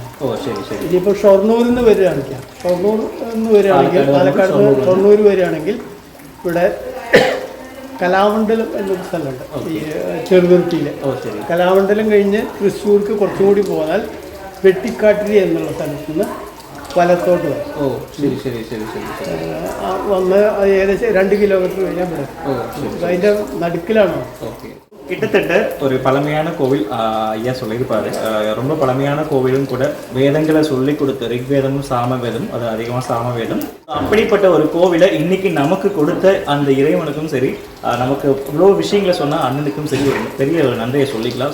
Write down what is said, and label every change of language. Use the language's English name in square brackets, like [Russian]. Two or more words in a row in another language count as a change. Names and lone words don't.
[Malayalam] ഇനിയിപ്പോൾ ഷൊർണൂരിൽ നിന്ന് വരികയാണെങ്കിൽ പാലക്കാട് നിന്ന് ഷൊർണൂർ വരികയാണെങ്കിൽ ഇവിടെ കലാമണ്ഡലം എന്നൊരു സ്ഥലമുണ്ട് ഈ ചെറുതുരുത്തിയിൽ. കലാമണ്ഡലം കഴിഞ്ഞ് തൃശ്ശൂർക്ക് കുറച്ചുകൂടി പോയാൽ വെട്ടിക്കാട്ടിരി എന്നുള്ള സ്ഥലത്ത് നിന്ന് വലത്തോട്ട് വരും. ഓ ശരി ശരി ശരി ശരി ശരി. വന്ന് അത് ഏകദേശം 2 കിലോമീറ്റർ കഴിഞ്ഞാൽ വിടും. ഓ ശരി. അതിൻ്റെ நடுக்கிலானோ. [Tamil] ஓகே. கிட்டத்தட்ட ஒரு பழமையான கோவில் ஐயா சொல்லியிருப்பாரு. ரொம்ப பழமையான கோவிலும் கூட வேதங்களை சொல்லி கொடுத்த ரிக்வேதமும் சாமவேதம், அது அதிகமாக சாமவேதம். அப்படிப்பட்ட ஒரு கோவிலை இன்னைக்கு நமக்கு கொடுத்த அந்த இறைவனுக்கும் சரி, நமக்கு இவ்வளோ விஷயங்களை சொன்னால் அண்ணனுக்கும் சரி ஒரு பெரிய ஒரு நன்றியை சொல்லிக்கலாம்.